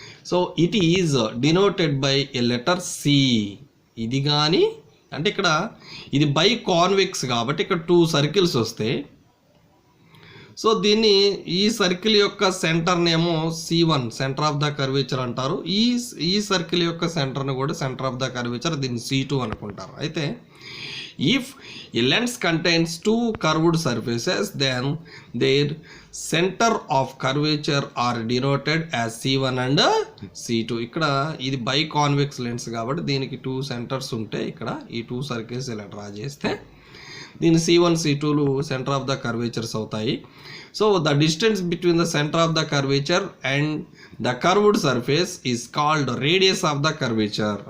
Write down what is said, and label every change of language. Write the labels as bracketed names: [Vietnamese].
[English] So it is denoted by a letter C. [Telugu] ఇది కానీ అంటే ఇక్కడ ఇది బై కాన్వెక్స్ కాబట్టి ఇక్కడ 2 సర్కిల్స్ వస్తాయి. సో దీన్ని ఈ సర్కిల్ యొక్క సెంటర్నేమో C1 centre of the curvature అంటారు. ఈ సర్కిల్ యొక్క సెంటర్ని కూడా సెంటర్ ఆఫ్ ద కర్వేచర్, దీన్ని C2 అనుకుంటారు. [English] అయితే if a lens contains 2 curved surfaces then their center of curvature are denoted as C1 and C2. [Telugu] ఇక్కడ ఇది బై కాన్వెక్స్ లెన్స్ కాబట్టి దీనికి 2 సెంటర్స్ ఉంటాయి. ఇక్కడ ఈ 2 సర్కిల్స్ ఇలా డ్రా చేస్తే దీని C1 C2లు centre of the curvatures అవుతాయి. [English] So the distance between the centre of the curvature and the curved surface is called radius of the curvature.